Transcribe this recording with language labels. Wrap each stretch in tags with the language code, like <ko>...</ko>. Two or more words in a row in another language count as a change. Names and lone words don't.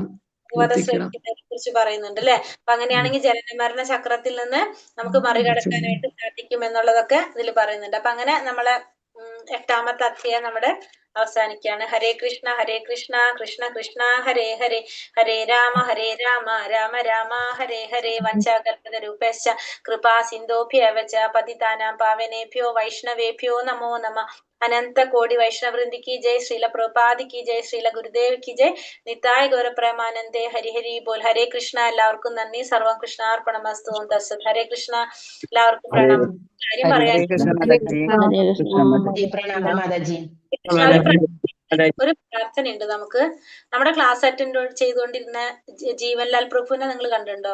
<ml>ഭഗവതശ്രവിക്കുന്നതിനെ കുറിച്ച് പറയുന്നുണ്ട് അല്ലെ. അപ്പൊ അങ്ങനെയാണെങ്കിൽ ജനനമരണ ചക്രത്തിൽ നിന്ന് നമുക്ക് മറികടക്കാനായിട്ട് സാധിക്കും എന്നുള്ളതൊക്കെ ഇതിൽ പറയുന്നുണ്ട്. അപ്പൊ അങ്ങനെ നമ്മളെ 8ാമത്തെ അധ്യായം നമ്മുടെ അവസാനിക്കുകയാണ്.</ml> <sa>ഹരേ കൃഷ്ണ കൃഷ്ണ കൃഷ്ണ ഹരേ ഹരേ, ഹരേ രാമ രാമ രാമ ഹരേ ഹരേ, വഞ്ചാകൽപതരൂപശ്ച കൃപാ സിന്ധോഭ്യവ ച പതിതാനാം പാവനേഭ്യോ വൈഷ്ണവേഭ്യോ നമോ നമ.</sa> <hi>अनन्त कोटि वैष्णवृन्दि की जय, श्रील प्रभुपाद की जय, श्रील गुरुदेव की जय,</hi> <bn>নিতাই গৌরপ্রেমানন্দে হরি হরি বোল.</bn> <ml>ഹരേ കൃഷ്ണ. എല്ലാവർക്കും നന്ദി.</ml> <sa>സർവം കൃഷ്ണാർപ്പണമസ്തു.</sa> <ml>തസ്സത്. ഹരേ കൃഷ്ണ. എല്ലാവർക്കും പ്രണാമം. കാര്യം പറയാൻ പ്രണാമം മാതാജി. ഒരു പ്രാർത്ഥനയുണ്ട് നമുക്ക്. നമ്മുടെ ക്ലാസ് അറ്റൻഡ് ചെയ്തുകൊണ്ടിരുന്ന ജീവൻലാൽ പ്രഭുവിനെ നിങ്ങൾ കണ്ടിട്ടുണ്ടോ?</ml>